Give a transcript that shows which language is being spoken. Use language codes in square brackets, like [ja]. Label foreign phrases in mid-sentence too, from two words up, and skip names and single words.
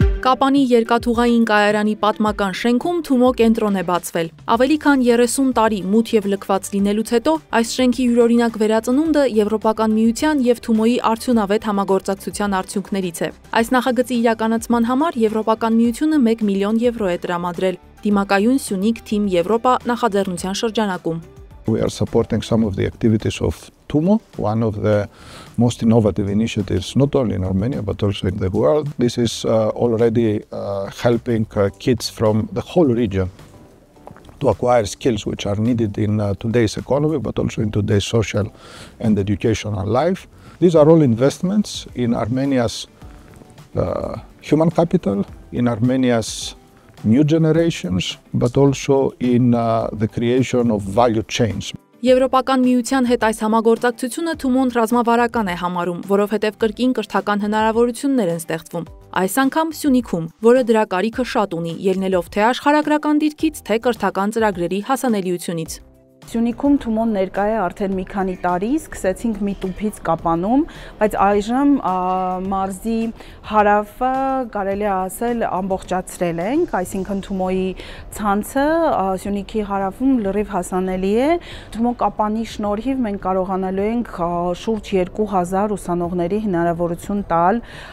[hy] Կապանի երկաթուղային կայարանի պատմական շենքում Թումո կենտրոն է բացվել։ Ավելի քան 30 տարի մութ եւ լքված լինելուց հետո այս շենքի յուրօրինակ վերածնունդը Եվրոպական միության եւ Թումոյի արդյունավետ համագործակցության արդյունքներից է։ Այս նախագծի իրականացման համար Եվրոպական միությունը 1 միլիոն եվրո է տրամադրել Դիմակայուն Սյունիք Թիմ Եվրոպա նախաձեռնության շրջանակում։ [en] We are supporting some of the activities of TUMO, one of the most innovative initiatives, not only in Armenia, but also in the world. This is already helping kids from the whole region to acquire skills which are needed in today's economy, but also in today's social and educational life. These are all investments in Armenia's human capital, in Armenia's new generations, but also in the creation of value chains. [hy] Եվրոպական միության հետ այս համագործակցությունը Թումոն ռազմավարական է համարում, որովհետև կրկին կրթական հնարավորություններ են ստեղծվում։ Այս անգամ Սյունիքում, որը դրա կարիքը շատ ունի, ելնելով թե աշխարհագրական դիրքից, թե կրթական ծրագրերի հասանելիությունից։ Սյունիքում Թումոն ներկա է արդեն մի քանի տարի, սկսեցինք մի տուփից Կապանում, բայց այժմ մարզի հարավը կարելի է ասել ամբողջացրել ենք, այսինքն Թումոյի ցանցը Սյունիքի հարավում լրիվ հասանելի է։ Թումո Կապանի շնորհիվ մենք կարողանալու ենք շուրջ 2000 ուսանողների հնարավորություն տալ,